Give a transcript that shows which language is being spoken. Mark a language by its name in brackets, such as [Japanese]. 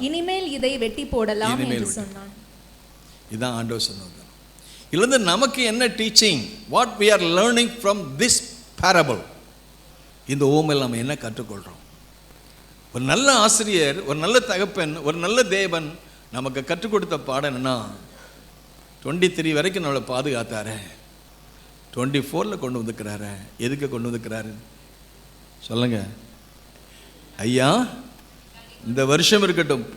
[Tamil] இனிமேல் இதை வெட்டி போடலாம் என்று சொன்னான். இதுதான் ஆண்டவர் சொன்னது. இதுல நமக்கு என்ன [English] Teaching, what we are learning from this parable? [Tamil] இந்த ஓமையில் நம்ம என்ன கற்றுக்கொள்கிறோம்? ஒரு நல்ல ஆசிரியர், ஒரு நல்ல தகப்பன், ஒரு நல்ல தேவன் நமக்கு கற்றுக் கொடுத்த பாடம் என்னன்னா, 23 வரைக்கும் நம்மளை பாதுகாத்தாரு, 24 கொண்டு வந்துக்கிறாரு. எதுக்கு கொண்டு வந்துக்கிறாரு சொல்லுங்க, ஐயா இந்த வருஷம் இருக்கட்டும்.